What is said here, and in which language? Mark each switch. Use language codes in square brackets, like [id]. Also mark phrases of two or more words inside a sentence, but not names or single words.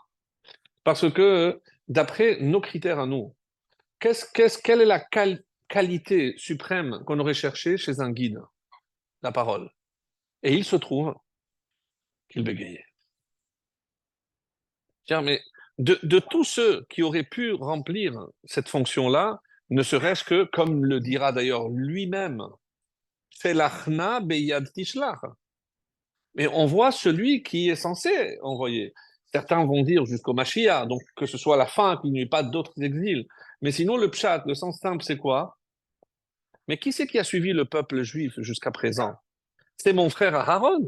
[fr] Parce que d'après nos critères à nous, quelle est la qualité suprême qu'on aurait cherché chez un guide? La parole. Et il se trouve qu'il bégayait. Tiens, mais de tous ceux qui auraient pu remplir cette fonction-là, ne serait-ce que, comme le dira d'ailleurs lui-même, [he] שלח נא ביד תשלח. [fr] Mais on voit celui qui est censé envoyer. Certains vont dire jusqu'au Mashiach, donc que ce soit la fin, qu'il n'y ait pas d'autres exils. Mais sinon, le pshat, le sens simple, c'est quoi? Mais qui c'est qui a suivi le peuple juif jusqu'à présent? C'est mon frère Aaron.